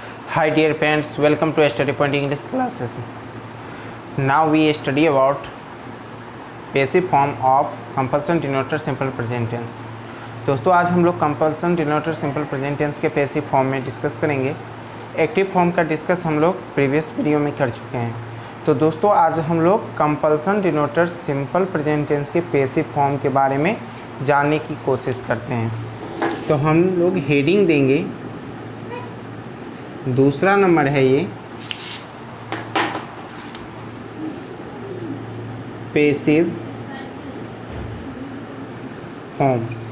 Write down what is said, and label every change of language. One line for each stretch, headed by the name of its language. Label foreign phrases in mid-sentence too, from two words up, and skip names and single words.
English: Hi dear parents, welcome to Study Point English classes. Now we study about passive form of compulsion denoter simple present tense.
Hindi: दोस्तों आज हम लोग
English: compulsion denoter simple present tense
Hindi: के
English: passive form
Hindi: में डिस्कस करेंगे।
English: active form
Hindi: का डिस्कस हम लोग
English: previous video
Hindi: में कर चुके हैं। तो दोस्तों आज हम लोग
English: compulsion denoter simple present tense
Hindi: के
English: passive form
Hindi: के बारे में जानने की कोशिश करते हैं। तो हम लोग हेडिंग देंगे, दूसरा नंबर है ये
English: passive form.